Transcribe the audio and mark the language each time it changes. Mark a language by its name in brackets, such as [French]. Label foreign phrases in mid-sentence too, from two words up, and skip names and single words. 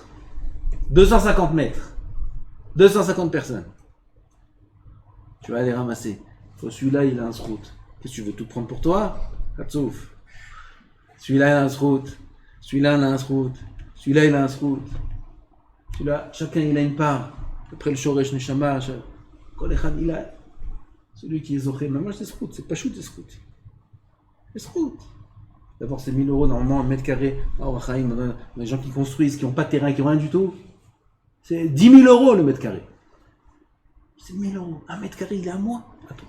[French] 250 mètres. 250 personnes. Tu vas aller ramasser. Celui-là, il a un srout. Qu'est-ce que tu veux tout prendre pour toi? Katsouf. Celui-là, il a un srout. Celui-là, il a un srout. Celui-là, il a un srout. Celui-là, chacun, il a une part. Après le [Hebrew] שורש נשמה, כל אחד, [French] il a. Celui qui est zoché. Mais moi, c'est srout. C'est pas chou, c'est srout. C'est srout. D'abord, c'est 1000 € normalement, un mètre carré. Les gens qui construisent, qui n'ont pas de terrain, qui n'ont rien du tout, c'est 10 000 € le mètre carré. C'est 1000 €. Un mètre carré, il est à moi, à toi.